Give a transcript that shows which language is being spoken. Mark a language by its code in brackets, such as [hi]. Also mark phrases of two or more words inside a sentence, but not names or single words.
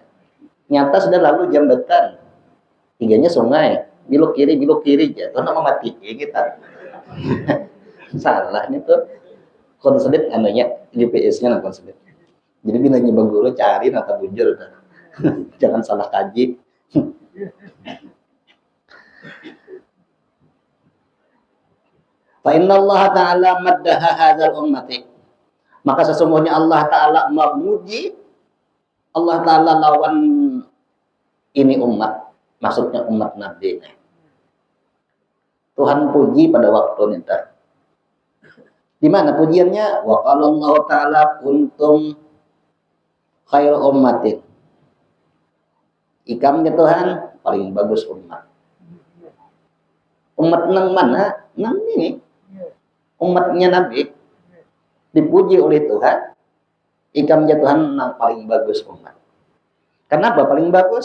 [bjn] Nyata sudah lalu jambatan. Tiganya sungai, belok kiri jatuh nama mati kita. Salah nih tuh konslet anunya GPS-nya nah konslet. Jadi bila nyoba guru cari nata bujur kan. Jangan salah kaji. [ar] Fa inna Allah Ta'ala maddaha hadzal ummati. [bjn] Maka sesungguhnya Allah Ta'ala memuji Allah Ta'ala lawan ini umat. Maksudnya umat Nabi. Tuhan puji pada waktu itu. Di mana pujiannya? [ar] Wa qala Allah Ta'ala kuntum khair ummatin. [bjn] Ikamnya Tuhan paling bagus umat. Umat nang mana? Nang ini. Umatnya Nabi dipuji oleh Tuhan. Ikamnya Tuhan nang paling bagus umat. Kenapa paling bagus?